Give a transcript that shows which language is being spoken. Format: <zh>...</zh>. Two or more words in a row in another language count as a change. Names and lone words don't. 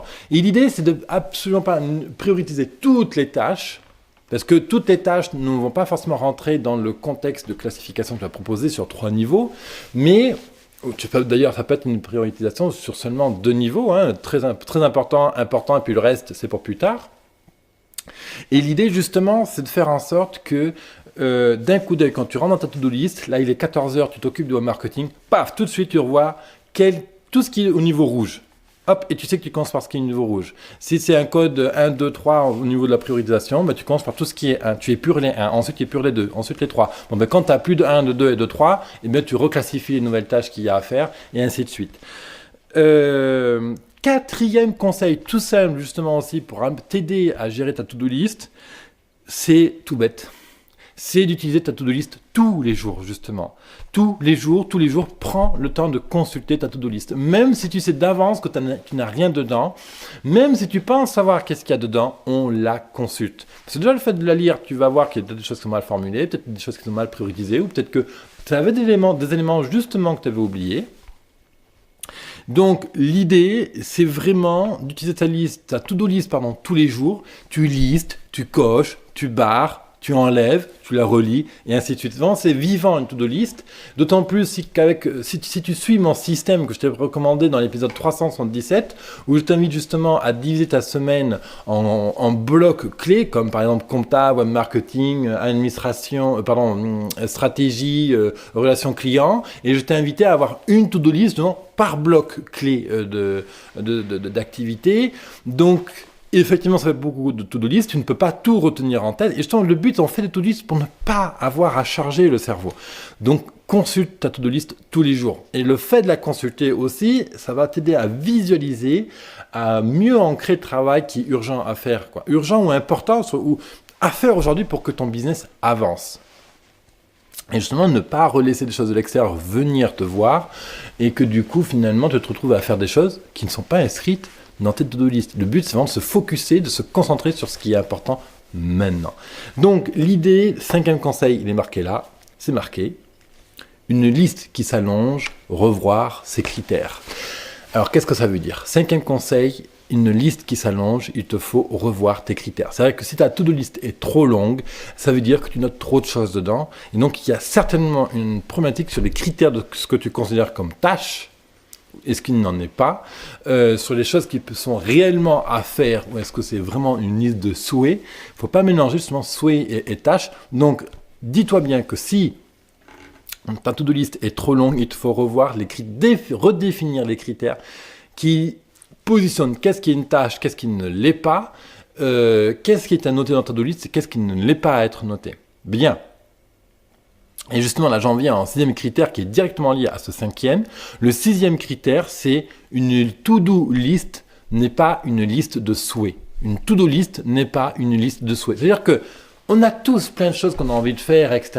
<fr>Et l'idée, c'est de absolument pas prioriser toutes les tâches, parce que toutes les tâches ne vont pas forcément rentrer dans le contexte de classification que tu vas proposer sur 3 niveaux, mais d'ailleurs, ça peut être une priorisation sur seulement 2 niveaux, hein, très important, et puis le reste, c'est pour plus tard. Et l'idée, justement, c'est de faire en sorte que d'un coup d'œil, quand tu rentres dans ta</fr> <en>to-do list,</en> <fr>là il est 14h, tu t'occupes de</fr> <en>web marketing,</en> <fr>paf, tout de suite tu revois tout ce qui est au niveau rouge. Hop, et tu sais que tu commences par ce qui est au niveau rouge. Si c'est un code 1, 2, 3 au niveau de la priorisation, bah, tu commences par tout ce qui est 1. Tu épures les 1, ensuite tu épures les 2, ensuite les 3. Bon, bah, quand tu as plus de 1, de 2 et de 3, eh bien, tu reclassifies les nouvelles tâches qu'il y a à faire et ainsi de suite. Quatrième conseil, tout simple justement aussi pour t'aider à gérer ta</fr> <en>to-do list,</en> <fr>c'est tout bête. C'est d'utiliser ta</fr> <en>to-do list</en> <fr>tous les jours, justement. Tous les jours, prends le temps de consulter ta</fr> <en>to-do list.</en> <fr>Même si tu sais d'avance que tu n'as rien dedans, même si tu penses savoir qu'est-ce qu'il y a dedans, on la consulte. Parce que déjà, le fait de la lire, tu vas voir qu'il y a des choses qui sont mal formulées, peut-être des choses qui sont mal priorisées, ou peut-être que tu avais des éléments justement que tu avais oubliés. Donc, l'idée, c'est vraiment d'utiliser ta</fr> <en>to-do list,</en> <fr>tous les jours. Tu listes, tu coches, tu barres, tu enlèves, tu la relis, et ainsi de suite. Vraiment, c'est vivant une</fr> <en>to-do list.</en> <fr>D'autant plus si tu suis mon système que je t'ai recommandé dans l'épisode 377, où je t'invite justement à diviser ta semaine en blocs clés, comme par exemple compta,</fr> <en>web marketing,</en> <fr>administration, stratégie, relations clients. Et je t'ai invité à avoir une</fr> <en>to-do list</en> <fr>par bloc clé d'activité. Donc, effectivement, ça fait beaucoup de</fr> <en>to-do list,</en> <fr>tu ne peux pas tout retenir en tête. Et justement, le but, on fait des</fr> <en>to-do list</en> <fr>pour ne pas avoir à charger le cerveau. Donc, consulte ta</fr> <en>to-do list</en> <fr>tous les jours. Et le fait de la consulter aussi, ça va t'aider à visualiser, à mieux ancrer le travail qui est urgent à faire. Urgent ou important, ou à faire aujourd'hui pour que ton business avance. Et justement, ne pas relaisser des choses de l'extérieur venir te voir et que du coup, finalement, tu te retrouves à faire des choses qui ne sont pas inscrites dans tes</fr> <en>to-do list.</en> <fr>Le but, c'est vraiment de se focuser, de se concentrer sur ce qui est important maintenant. Donc l'idée, 5e conseil, il est marqué là, c'est marqué. Une liste qui s'allonge, revoir ses critères. Alors qu'est-ce que ça veut dire? 5e conseil, une liste qui s'allonge, il te faut revoir tes critères. C'est vrai que si ta</fr> <en>to-do list</en> <fr>est trop longue, ça veut dire que tu notes trop de choses dedans. Et donc il y a certainement une problématique sur les critères de ce que tu considères comme tâche, et ce qui n'en est pas, sur les choses qui sont réellement à faire, ou est-ce que c'est vraiment une liste de souhaits. Il ne faut pas mélanger justement souhaits et tâches. Donc dis-toi bien que si ta</fr> <en>to-do list</en> <fr>est trop longue, il te faut revoir redéfinir les critères qui positionnent qu'est-ce qui est une tâche, qu'est-ce qui ne l'est pas, qu'est-ce qui est à noter dans ta</fr> <en>to-do list</en> <fr>et qu'est-ce qui ne l'est pas à être noté. Bien. Et justement, là, j'en viens à un 6e critère qui est directement lié à ce 5e. Le 6e critère, c'est une</fr> <en>to-do list</en> <fr>n'est pas une liste de souhaits. Une</fr> <en>to-do list</en> <fr>n'est pas une liste de souhaits. C'est-à-dire que on a tous plein de choses qu'on a envie de faire, etc.</fr>